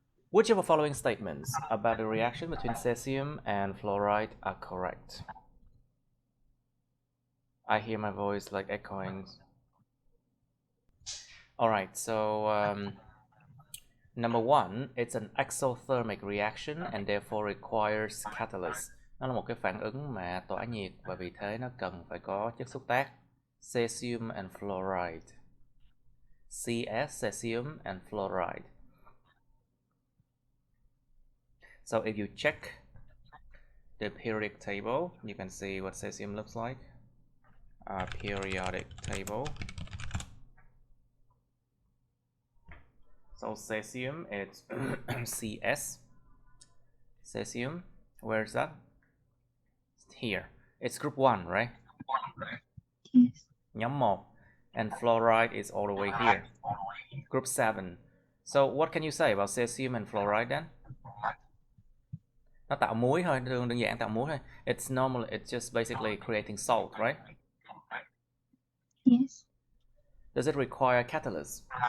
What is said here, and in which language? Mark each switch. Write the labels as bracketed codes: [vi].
[en] Which of the following statements about the reaction between cesium and fluoride are correct? I hear my voice like echoing. Alright, so number one, it's an exothermic reaction and therefore requires catalyst. [vi] Nó là một cái phản ứng mà tỏa nhiệt và vì thế nó cần phải có chất xúc tác. [en] Cesium and fluoride. CS, cesium and fluoride. So if you check the periodic table, you can see what cesium looks like. Periodic table. So cesium, it's CS. Cesium, where is that? It's here. It's group 1, right? Yes. [vi] Nhóm 1. [en] And fluoride is all the way here. Group 7. So what can you say about cesium and fluoride then? [vi] Nó tạo muối thôi, đơn giản tạo muối thôi. [en] It's normal, it's just basically creating salt, right? Yes. Does it require catalyst?